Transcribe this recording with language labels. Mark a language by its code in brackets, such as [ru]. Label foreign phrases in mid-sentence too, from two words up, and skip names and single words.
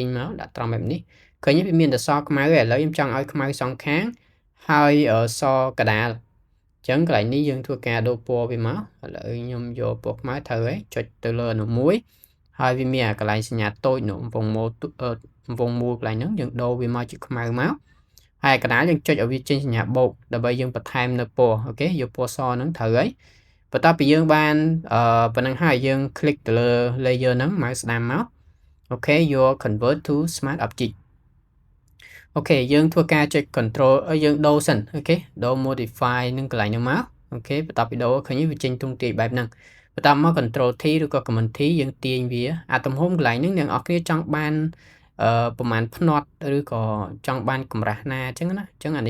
[km] មកដាក់ត្រង់បែបនេះឃើញវាមានតែសខ្មៅឯឥឡូវខ្ញុំចង់ឲ្យខ្មៅសងខាងហើយសកដាលអញ្ចឹងកន្លែងនេះយើងធ្វើការដូរពណ៌វាមកឥឡូវខ្ញុំយកពណ៌ខ្មៅត្រូវហើយចុចទៅលើនោះមួយហើយវាមានអាកន្លែងសញ្ញាតូចនោះវងមូលកន្លែងហ្នឹងយើងដូរវាមកជាខ្មៅមកហើយកណ្ដាលយើងចុចឲ្យវាចេញសញ្ញាបូកដើម្បីយើងបន្ថែមនៅពណ៌អូខេយកពណ៌សហ្នឹងត្រូវ ហើយបន្ទាប់ពីយើងបានប៉ុណ្ណឹងហើយយើង click ទៅលើ layer ហ្នឹងមកស្ដាំមកអូខេយក [en] convert to smart object [km] អូខេយើងធ្វើការចុច control យើងដូរសិនអូខេដូរ modify នឹងកន្លែងហ្នឹងមកអូខេបន្ទាប់ពីដូរឃើញវាចេញទ្រង់ទ្រាយបែបហ្នឹងបន្ទាប់មក [en] control T [km] ឬក៏ [en] command T [km] យើងទាញវាអាទំហំកន្លែងហ្នឹងអ្នកនរគ្នាចង់បានប្រហែលផ្នត់ឬក៏ចង់បានកម្រាស់ណាអញ្ចឹងណាអញ្ចឹងអានេះ